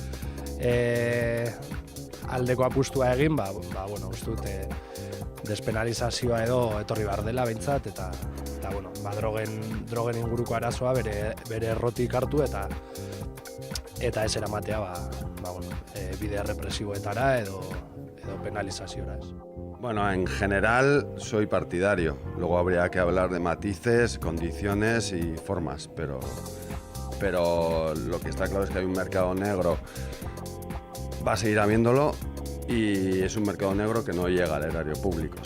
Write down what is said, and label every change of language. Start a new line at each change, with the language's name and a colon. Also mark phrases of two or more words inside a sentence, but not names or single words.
Basque: aldeko apustua egin, uste dut despenalizazioa edo etorri behar dela behintzat, eta drogen inguruko arazoa bere errotik hartu eta ez eramatea bide represiboetara edo penalizaziora.
Spanish: Bueno, en general soy partidario. Luego habría que hablar de matices, condiciones y formas, pero lo que está claro es que hay un mercado negro. Va a seguir habiéndolo y es un mercado negro que no llega al erario público.